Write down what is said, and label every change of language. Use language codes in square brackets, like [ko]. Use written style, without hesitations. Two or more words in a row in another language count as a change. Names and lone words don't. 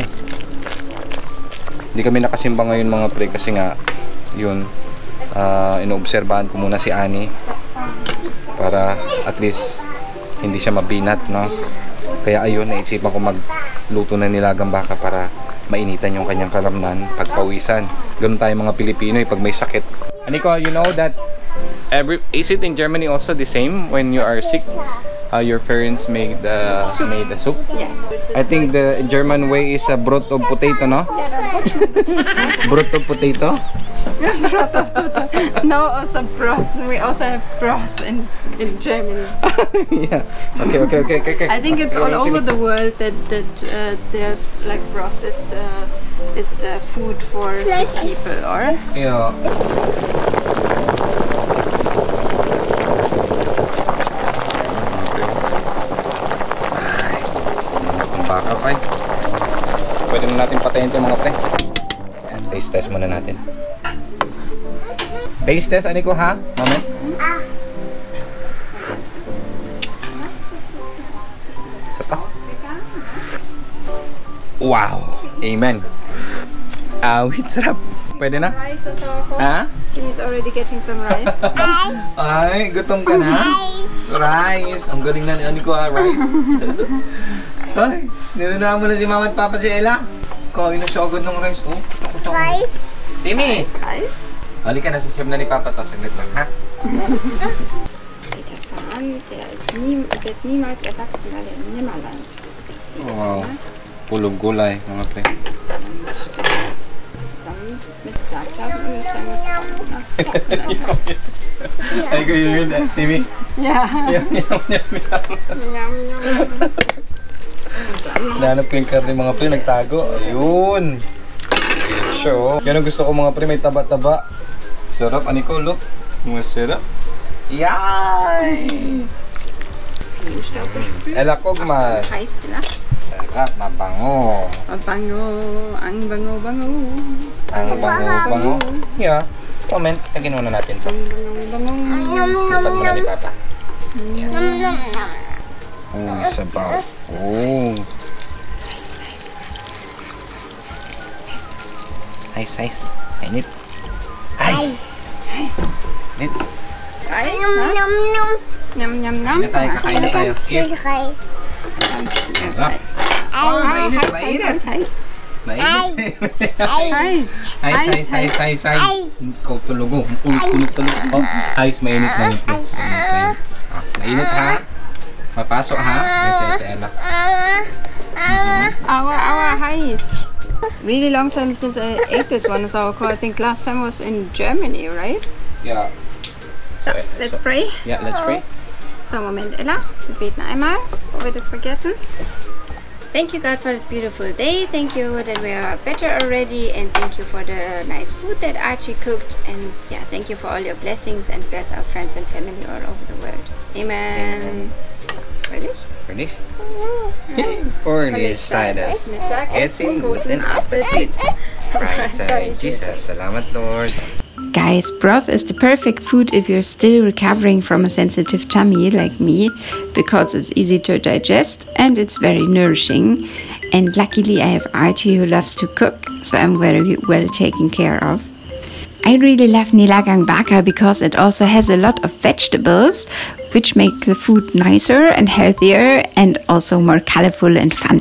[tl] Hindi kami nakasimba ngayon mga pre kasi nga yun, inoobserbahan ko muna si Annie para at least hindi siya mabinat, no? Kaya ayun, naisipan ko magluto na nilagang baka para mainitan yung kanyang kalamnan, pagpawisan. Ganun tayo mga Pilipino pag may sakit. [en] Aniko, you know that is it in Germany also the same when you are sick? Your parents made the soup? Yes. I think the German way is a broth of potato, no? Broth of potato? Broth of potato. No, also broth. We also have broth in Germany. Yeah. Okay. I think it's all over the world that there's like broth is the food for sick people, or? Yeah. [tl] Baka pa eh. Pwede mo natin patayin ito mga pre. Ayan, [en] taste test [tl] muna natin. [en] Taste test, [tl] Aniko ha? Moment. Isa pa. [en] Wow! Amen. [tl] Wait, sarap. Pwede na? [en] Rice as well. Ha? He's already getting some rice. [tl] Ay, gutom ka na? Rice! Ang galing na ni Aniko ha, rice. Ay, nilunahan mo na si Mama at Papa si Ella. Kain na siya agad ng rice. Oh, takot. [en] Rice? Timmy! Rice? [tl] Halika na, sisip na ni Papa to. Saglit lang, ha? [de] Peter Pan, wird niemals erwachsen, weil er im Nimmerland. [tl] Wow. Pulog gulay, mga pre. [de] Zusammen mit Saatjagen und ist dann mit [tl] Ay, kayo yun, Timmy? [en] Yeah. Yum, yum, yum, yum. Yum, yum. [tl] Hinahanap ko yung karne mga pre, nagtago. Ayun. Sure. Yan ang gusto ko mga pre, may taba-taba. Sarap, ani ko, look. Masarap. Yay! Ela kogma. [de] Heiß gelacht. [tl] Sarap, mabango. Mabango. Ang bango-bango. Ang bango-bango. Yeah. Comment, lagyan muna natin to. Lipat muna ni Papa. Oh, sabaw. Oh. Ice. Mainit. Ay! Mainit. [de] Reis, ne? Yum, yum, yum. [tl] Kain na tayo, kakain na tayo. [en] Here. [de] Reis. [tl] Oh, mainit. [de] Heiß. [tl] Mainit. [de] Heiß. [tl] Ice. Ikaw tulugo. Kulog. Oh, ice, mainit. Mainit ha? Mapasok ha? Kasi Ella. [de] Aua, heiß. [en] Really long time since I ate this one, so I think last time was in Germany, right? Yeah. So, let's pray. Yeah, let's pray. So, [de] Moment, Ella. Wir beten einmal, bevor wir das vergessen. [en] Thank you, God, for this beautiful day. Thank you that we are better already, and thank you for the nice food that Archie cooked. And yeah, thank you for all your blessings, and bless our friends and family all over the world. [de] Amen. Fröhlich? Furnish? Furnish Silas. Mittagessen, guten Appetit. [en] Praise Jesus. Salamat, Lord. Guys, broth is the perfect food if you're still recovering from a sensitive tummy like me, because it's easy to digest and it's very nourishing. And luckily I have Archie who loves to cook, so I'm very well taken care of. I really love [tl] Nilagang Baka [en] because it also has a lot of vegetables, which make the food nicer and healthier and also more colorful and fun.